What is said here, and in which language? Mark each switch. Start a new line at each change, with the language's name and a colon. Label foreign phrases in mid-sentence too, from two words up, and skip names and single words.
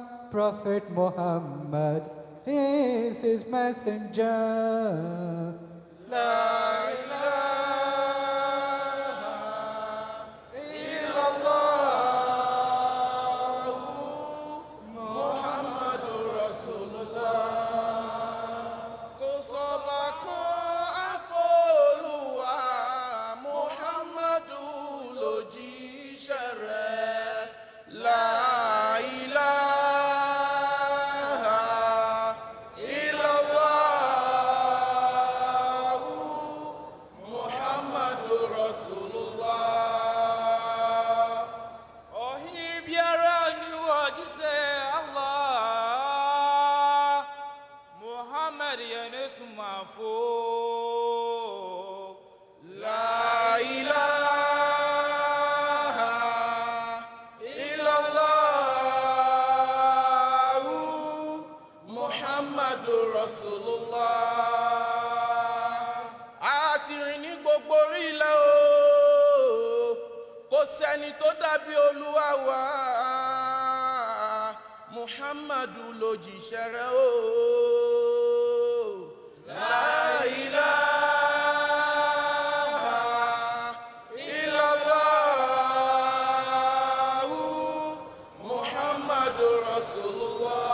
English: Prophet Muhammad is his messenger.
Arabic: لا إله إلا الله محمد رسول الله
Yoruba: kò sọ́ba kan àfọlùwà Muhammadu lòjíṣẹ́ rẹ̀
Arabic: لا إله إلا الله محمد رسول الله.
Yoruba: Ọ̀hìn biara ni wọ́n jíṣẹ́ Allah. Muhammad yẹn ní sùnmàfó.
Arabic: لا إله إلا الله محمد رسول الله.
Yoruba: A ti rìn ní gbogbo orílẹ̀ o, kò sẹ́ni tó dàbí Olúwa wa. Muhammadu lòjíṣẹ́ rẹ̀ o.
Arabic: لا إله إلا الله محمد رسول الله.